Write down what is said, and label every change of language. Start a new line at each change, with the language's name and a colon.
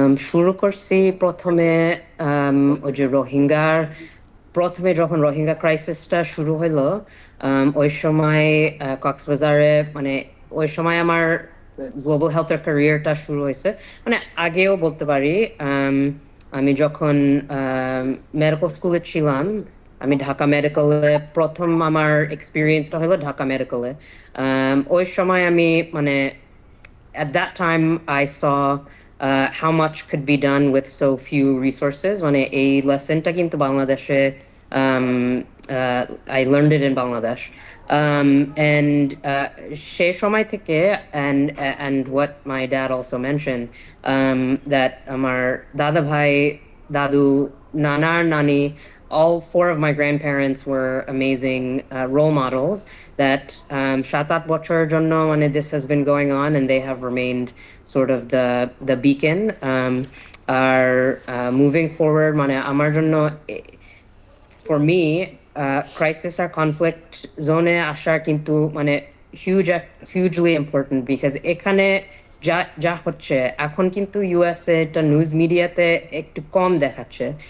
Bangla: শুরু করছি প্রথমে ওই যে রোহিঙ্গার, প্রথমে যখন রোহিঙ্গা ক্রাইসিসটা শুরু হইলো, ওই সময় কক্সবাজারে, মানে ওই সময় আমার গ্লোবাল হেলথের ক্যারিয়ারটা শুরু হয়েছে। মানে আগেও বলতে পারি, আমি যখন মেডিকেল স্কুলে ছিলাম, আমি ঢাকা মেডিকেলে প্রথম আমার এক্সপিরিয়েন্সটা হলো ঢাকা মেডিকেলে। ওই সময় আমি মানে
English: at that time I saw how much could be done with so few resources.
Bangla: মানে এই লেসনটা কিন্তু বাংলাদেশে
English: um, I learned it in Bangladesh. And
Bangla: সে সময় থেকে,
English: and what my dad also mentioned, that
Bangla: আমার দাদা ভাই, দাদু, নানার নানি,
English: all 4 of my grandparents were amazing role models that
Bangla: 7-8 বছরের জন্য মানে
English: this has been going on, and they have remained sort of the beacon. Are moving forward
Bangla: মানে আমার জন্য,
English: for me, crisis or conflict zone
Bangla: আসা কিন্তু মানে
English: hugely important, because
Bangla: এখানে যা যা হচ্ছে এখন কিন্তু ইউএসএ এটা নিউজ মিডিয়াতে একটু কম দেখাচ্ছে।